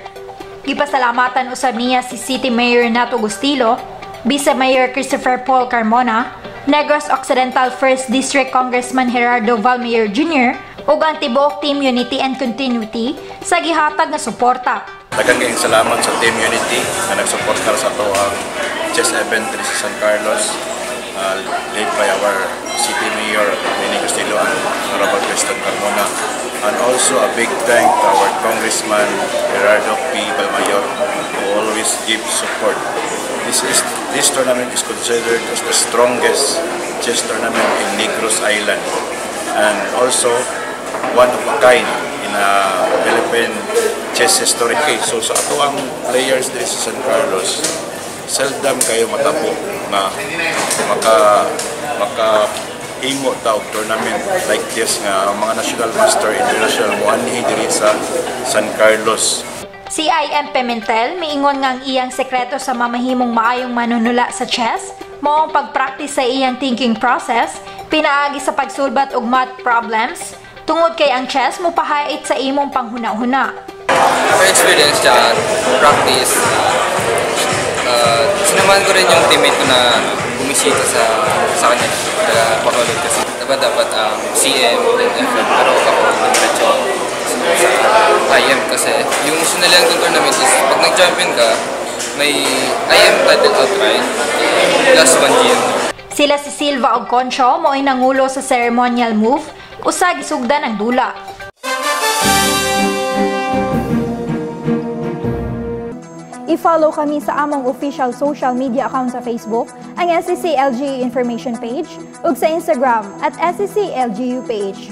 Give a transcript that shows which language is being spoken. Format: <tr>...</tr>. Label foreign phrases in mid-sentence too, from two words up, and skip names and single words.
<ceb>Gipasalamatan usab niya si City Mayor Nato Gustilo, Vice Mayor Christopher Paul Carmona, Negros Occidental 1st District Congressman Gerardo Valmayor Jr. ug ang tibuok Team Unity and Continuity sa gihatag nga suporta. Daghang kayong salamat sa Team Unity na nagsuporta sa ato ang</ceb> <en>chess event</en> <ceb>sa San Carlos,</ceb> <en>led by our City Mayor Benny Castillo and Honorable Cristian Carmona, and also a big thank to our Congressman Gerardo P. Valmayor who always gives support. This tournament is considered as the strongest chess tournament in Negros Island and also one of a kind in a Philippine chess history.</en> <ceb>So sa ato ang players dito sa San Carlos, seldom kayo matabo na maka-himo ta og</ceb> <en>tournament like this</en> <ceb>nga mga</ceb> <en>national master</en> <ceb>international mo anhi diri sa San Carlos. Si IM Pimentel miingon nga ang iyang sekreto sa mamahimong maayong manunula sa chess mao ang pag-practice sa iyang</ceb> <en>thinking process,</en> <ceb>pinaagi sa pagsulbat og</ceb> <en>math problems,</en> <ceb>tungod kay ang chess mopahait sa imong panghuna-huna.</ceb> <en>Experience dyan, practice.</en> <tl>Sinamahan ko rin yung teammate ko na bumisita sa kanya. Kaya pakulog kasi dapat</tl> <en>CM and FM,</en> <tl>pero ako diretso sa IM kasi yung sinalihan kong tournament is pag nag-champion ka, may</tl> <en>IM title outright plus 1 GM.</en> <ceb>Sila si Silva og Concho mo'y nangulo sa ceremonial move, usag isugdan ang dula. I-follow kami sa among</ceb> <en>official social media account</en> <ceb>sa Facebook, ang SCC LGU Information Page, ug sa Instagram at SCC LGU Page.</ceb>